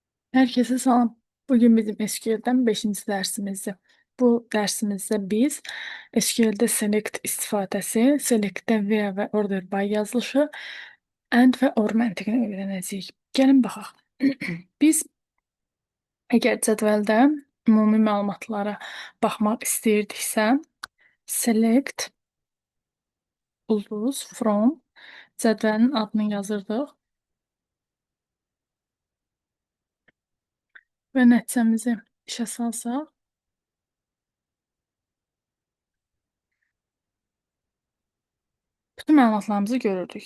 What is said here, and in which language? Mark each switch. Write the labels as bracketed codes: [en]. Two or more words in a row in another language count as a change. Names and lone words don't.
[az] Herkese salam. Bugün bizim SQL'den 5-ci dərsimizdir. Bu dərsimizdə biz SQL-də select istifadəsi, select-də where və [en] order by [az] yazılışı, and və or məntiqini öyrənəcəyik. Gəlin baxaq. Biz əgər cədvəldə ümumi məlumatlara baxmaq istəyirdiksə, select ulduz from cədvəlin adını yazırdıq və nəticəmizi işə salsaq, bütün məlumatlarımızı görürdük.